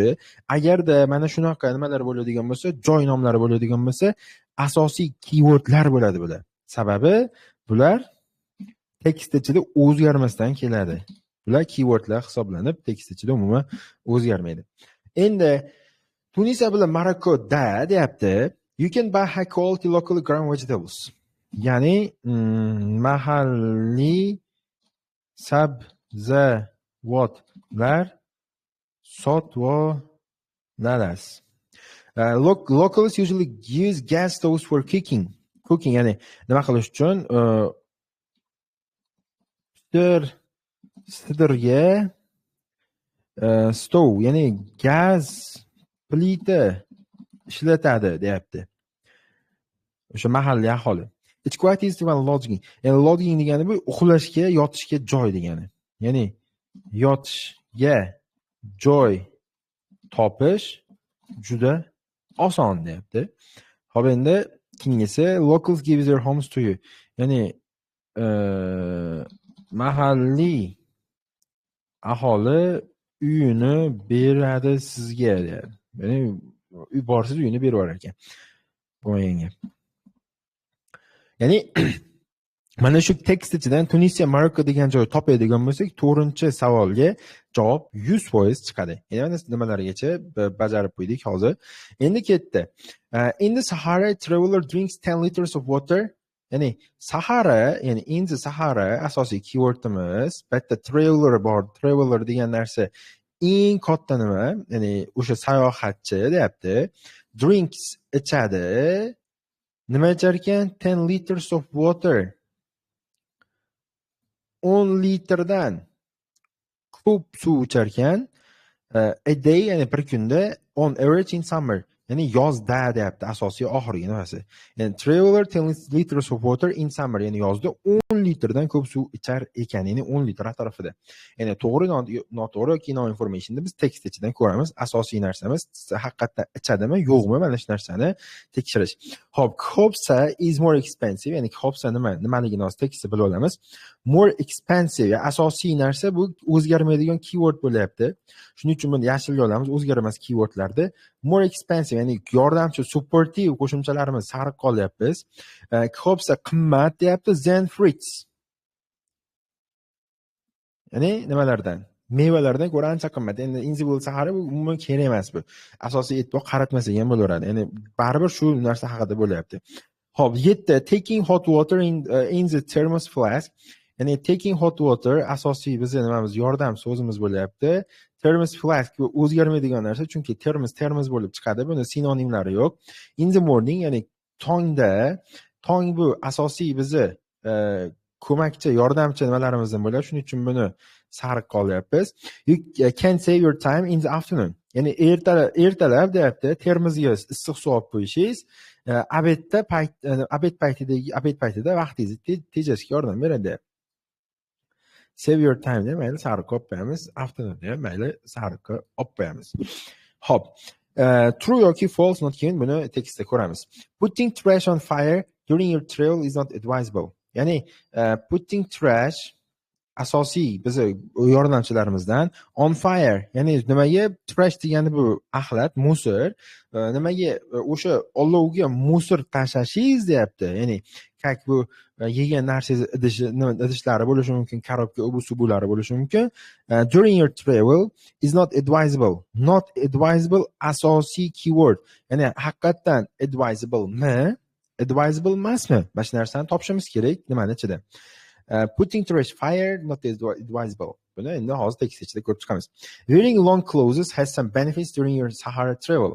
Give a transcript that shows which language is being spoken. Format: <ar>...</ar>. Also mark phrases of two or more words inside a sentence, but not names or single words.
<uz>Agarda mana shunaqa nimalar bo'ladigan bo'lsa, joy nomlari bo'ladigan bo'lsa, asosiy keywordlar bo'ladi bular. Sababi bular tekst ichida o'zgarmasdan keladi. Bular keywordlar hisoblanib, tekst ichida umuman o'zgarmaydi. Endi Tunisiya bilan Marokkoda deyapti,</uz> <en>you can buy high quality locally grown vegetables.</en> <uz>Ya'ni mahalliy sabzavotlar sotvolasiz.</uz> <en>Locals usually use gas stoves for cooking.</en> <uz>Ya'ni nima qilish uchun sidirga stov, ya'ni gaz plita ishlatadi deyapti. O'sha mahalliy aholi.</uz> <en>It's quite easy to find lodging.</en> <uz>Ya'ni lodging degani bu uxlashga, yotishga joy degani. Ya'ni yotishga joy topish juda oson deyapti. Hop endi keyingisi</uz> <en>locals give their homes to you.</en> <uz>Ya'ni mahalliy aholi uyini beradi sizga deyapti. Ya'ni uy borsiz uyini berib yuborar ekan. Bo'lmagan gap. Ya'ni mana shu tekst ichidan Tunisiya, Marokko degan joy topadigan bo'lsak, 4-savolga javob 100% chiqadi. Ya'ni mana nimalargacha bajarib qo'ydik hozir. Endi ketdi.</uz> <en>In the Sahara, traveler drinks 10 liters of water.</en> <uz>Ya'ni Sahara, ya'ni</uz> <en>in the Sahara</en> <uz>asosiy keywordimiz. Bitta traveler bor. Traveler degan narsa eng katta nima? Ya'ni o'sha sayohatchi deyapti. Drinks ichadi. Nima ichar ekan?</uz> <en>10 liters of water.</en> <uz>10 litrdan ko'p suv ichar ekan.</uz> <en>A day,</en> <uz>ya'ni bir kunda,</uz> <en>on average in summer.</en> <uz>Ya'ni yozda deyapti, asosiy oxirgi nimasi.</uz> <en>Ya'ni traveler 10 liters of water in summer,</en> <uz>ya'ni yozda 10 litrdan ko'p suv ichar ekan, ya'ni 10 litr atrofida. Ya'ni to'g'ri noto'g'ri yoki</uz> <en>no informationni</en> <uz>biz tekst ichidan ko'ramiz. Asosiy narsamiz haqiqatdan ichadimi, yo'qmi, mana shu narsani tekshirish.</uz> <en>Hop, Khopsa is more expensive,</en> <uz>ya'ni Khopsa nimaligini hozir tekstda bilib olamiz.</uz> <en>More expensive,</en> <uz>asosiy narsa bu o'zgarmaydigan keyword bo'lyapti. Shuning uchun buni yashilga olamiz, o'zgarmas keywordlarni.</uz> <en>More expensive,</en> <uz>ya'ni yordamchi supportive qo'shimchalarimiz sariq qolyapmiz. Khopsa qimmat deyapti, Zen fruits. Ya'ni nimalardan? Mevalardan ko'ra ancha qimmat. Endi Inzibul Sahara bu umuman kerak emas bu. Asosiy e'tibor qaratmasak ham bo'laveradi. Ya'ni baribir shu narsa haqida bo'lyapti. Hop, 7.</uz> <en>Taking hot water in the thermos flask.</en> <uz>Ya'ni</uz> <en>taking hot water</en> <uz>asosiy bizning nimamiz, yordam so'zimiz bo'lyapti.</uz> <en>Thermos flask</en> <uz>o'zgarmaydigan narsa, chunki termos bo'lib chiqadi. Buni sinonimlari yo'q.</uz> <en>In the morning,</en> <uz>ya'ni tong bu asosiy bizni ko'makchi, yordamchi nimalarimizdan bo'ladi. Shuning uchun buni sariq qolyapmiz.</uz> <en>You can save your time in the afternoon.</en> <uz>Ya'ni ertalab deyapti, termizga issiq suv olib qo'yishingiz abed paytida vaqtingizni tejashga yordam beradi.</uz> <en>Save your time</en> <uz>deb mayli sariq olib qo'yamiz, afternoon deb mayli sariqqa olib qo'yamiz. Xo'p, true yoki false not keyin buni tekstda ko'ramiz.</uz> <en>Putting trash on fire during your travel is not advisable.</en> <uz>Ya'ni</uz> <en>putting trash</en> <uz>asosiy bizni yordamchilarimizdan</uz> <en>on fire,</en> <uz>ya'ni nimaga trash degani bu axlat, musor, nimaga o'sha olovga musor tashlashingiz deyapti. Ya'ni kak bu yegan narsangiz idishlari bo'lishi mumkin, korobka ubusubular bo'lishi mumkin.</uz> <en>During your travel is not advisable. Not advisable asosiy keyword.</en> <uz>Ya'ni haqiqatan advisable mi? Advisable emasmi? Mana shu narsani topishimiz kerak nimani ichida.</uz> <en>Putting trash fire not advisable.</en> <uz>Buni endi hozir tekst ichida ko'rib chiqamiz.</uz> <en>Wearing long clothes has some benefits during your Sahara travel.</en>